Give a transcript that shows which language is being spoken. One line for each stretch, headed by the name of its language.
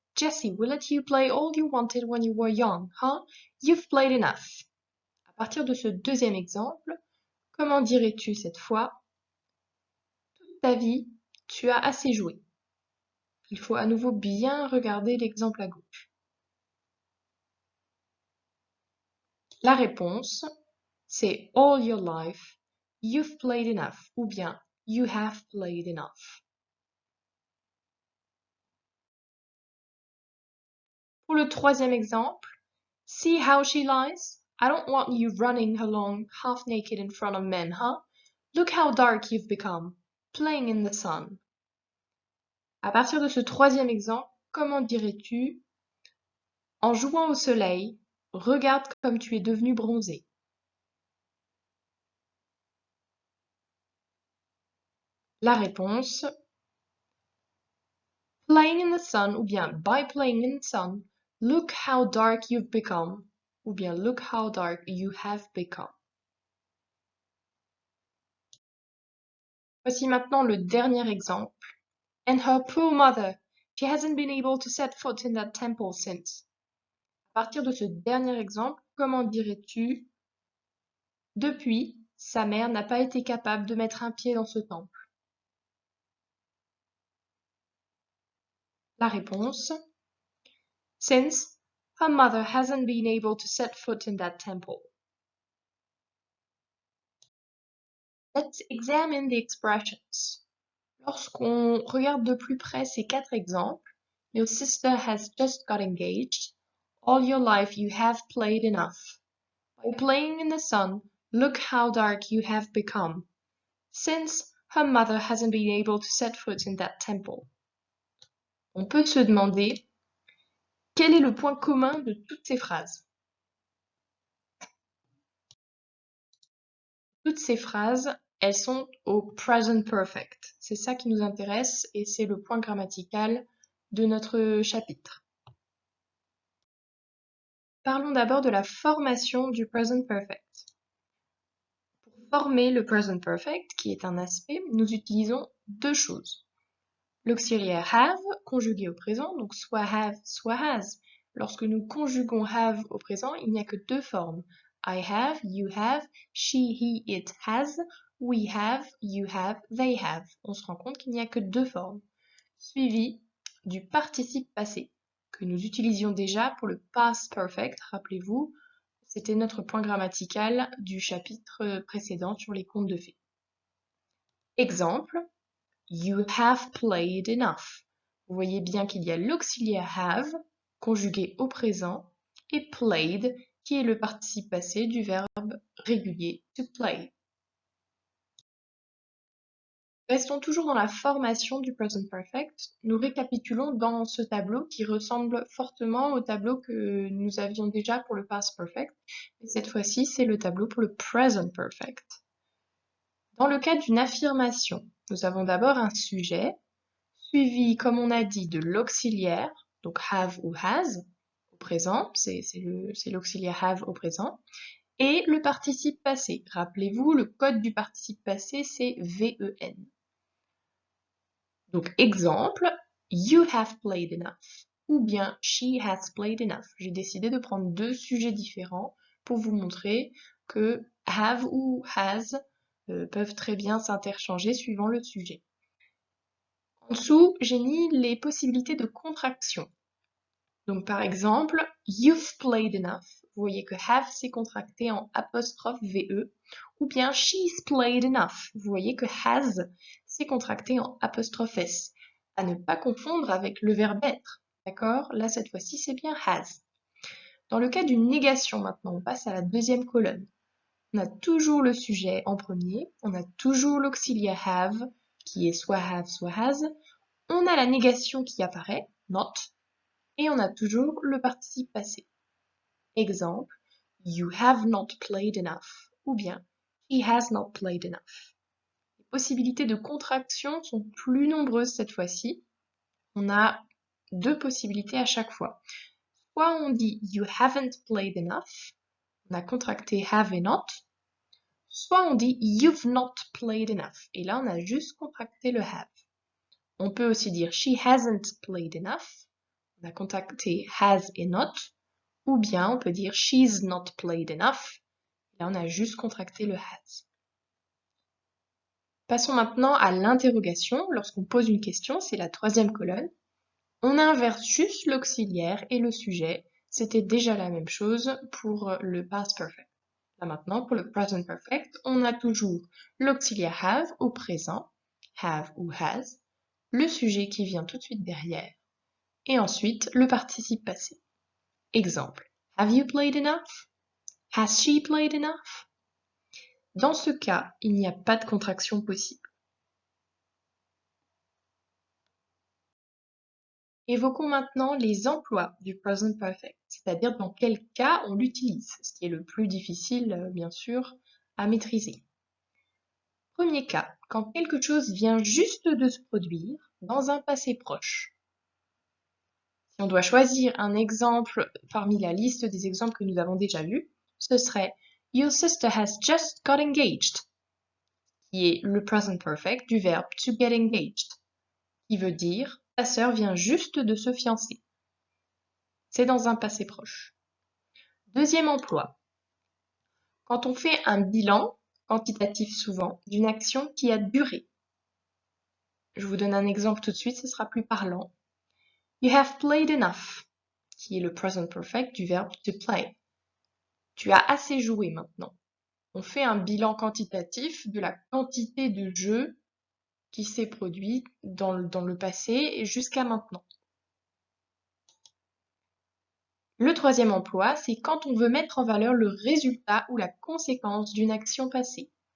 English: Jessie, we let you play all you wanted when you were young, huh? You've played enough.
French: À partir de ce deuxième exemple, comment dirais-tu cette fois? Toute ta vie, tu as assez joué. Il faut à nouveau bien regarder l'exemple à gauche. La réponse, c'est
English: all your life, you've played enough,
French: ou bien
English: you have played enough.
French: Pour le troisième exemple,
English: see how she lies? I don't want you running along half naked in front of men, huh? Look how dark you've become, playing in the sun.
French: À partir de ce troisième exemple, comment dirais-tu? En jouant au soleil, regarde comme tu es devenu bronzé. La réponse,
English: playing in the sun,
French: ou bien
English: by playing in the sun, look how dark you've become, ou bien look how dark you have become.
French: Voici maintenant le dernier exemple.
English: And her poor mother, she hasn't been able to set foot in that temple since.
French: À partir de ce dernier exemple, comment dirais-tu? Depuis, sa mère n'a pas été capable de mettre un pied dans ce temple. La réponse,
English: since her mother hasn't been able to set foot in that temple. Let's examine the expressions.
French: Lorsqu'on regarde de plus près ces 4 exemples,
English: your sister has just got engaged. All your life you have played enough. By playing in the sun, look how dark you have become. Since her mother hasn't been able to set foot in that temple.
French: On peut se demander quel est le point commun de toutes ces phrases. Toutes ces phrases, elles sont au present perfect. C'est ça qui nous intéresse et c'est le point grammatical de notre chapitre. Parlons d'abord de la formation du present perfect. Pour former le present perfect, qui est un aspect, nous utilisons deux choses. L'auxiliaire have, conjugué au présent, donc soit have, soit has. Lorsque nous conjuguons have au présent, il n'y a que deux formes.
English: I have, you have, she, he, it has, we have, you have, they have.
French: On se rend compte qu'il n'y a que deux formes. Suivi du participe passé, que nous utilisions déjà pour le past perfect, rappelez-vous, c'était notre point grammatical du chapitre précédent sur les contes de fées.
English: Exemple, you have played enough.
French: Vous voyez bien qu'il y a l'auxiliaire have, conjugué au présent, et played, qui est le participe passé du verbe régulier to play. Restons toujours dans la formation du present perfect. Nous récapitulons dans ce tableau qui ressemble fortement au tableau que nous avions déjà pour le past perfect. Mais cette fois-ci, c'est le tableau pour le present perfect. Dans le cas d'une affirmation, nous avons d'abord un sujet, suivi, comme on a dit, de l'auxiliaire, donc have ou has, au présent, c'est l'auxiliaire have au présent, et le participe passé. Rappelez-vous, le code du participe passé, c'est VEN. Donc, exemple,
English: you have played enough,
French: ou bien
English: she has played enough.
French: J'ai décidé de prendre deux sujets différents pour vous montrer que have ou has peuvent très bien s'interchanger suivant le sujet. En dessous, j'ai mis les possibilités de contraction. Donc, par exemple,
English: you've played enough.
French: Vous voyez que have s'est contracté en apostrophe VE, ou bien
English: she's played enough.
French: Vous voyez que has s'est contracté en apostrophe S. À ne pas confondre avec le verbe être. D'accord? Là, cette fois-ci, c'est bien has. Dans le cas d'une négation, maintenant, on passe à la deuxième colonne. On a toujours le sujet en premier, on a toujours l'auxiliaire have, qui est soit have, soit has. On a la négation qui apparaît, not, et on a toujours le participe passé.
English: Exemple, you have not played enough,
French: ou bien
English: he has not played enough.
French: Les possibilités de contraction sont plus nombreuses cette fois-ci. On a deux possibilités à chaque fois. Soit on dit
English: you haven't played enough,
French: on a contracté have et not, soit on dit
English: you've not played enough,
French: et là on a juste contracté le have. On peut aussi dire
English: she hasn't played enough,
French: on a contracté has et not, ou bien on peut dire
English: she's not played enough,
French: et là on a juste contracté le has. Passons maintenant à l'interrogation. Lorsqu'on pose une question, c'est la troisième colonne. On inverse juste l'auxiliaire et le sujet. C'était déjà la même chose pour le past perfect. Là maintenant, pour le present perfect, on a toujours l'auxiliaire have au présent, have ou has, le sujet qui vient tout de suite derrière, et ensuite le participe passé.
English: Exemple, have you played enough? Has she played enough?
French: Dans ce cas, il n'y a pas de contraction possible. Évoquons maintenant les emplois du present perfect, c'est-à-dire dans quel cas on l'utilise, ce qui est le plus difficile, bien sûr, à maîtriser. Premier cas, quand quelque chose vient juste de se produire dans un passé proche. Si on doit choisir un exemple parmi la liste des exemples que nous avons déjà vus, ce serait
English: Your sister has just got engaged,
French: qui est le present perfect du verbe to get engaged, qui veut dire ta sœur vient juste de se fiancer. C'est dans un passé proche. Deuxième emploi. Quand on fait un bilan, quantitatif souvent, d'une action qui a duré. Je vous donne un exemple tout de suite, ce sera plus parlant.
English: You have played enough,
French: qui est le present perfect du verbe
English: to play.
French: Tu as assez joué maintenant. On fait un bilan quantitatif de la quantité de jeux qui s'est produit dans le passé et jusqu'à maintenant. Le troisième emploi, c'est quand on veut mettre en valeur le résultat ou la conséquence d'une action passée.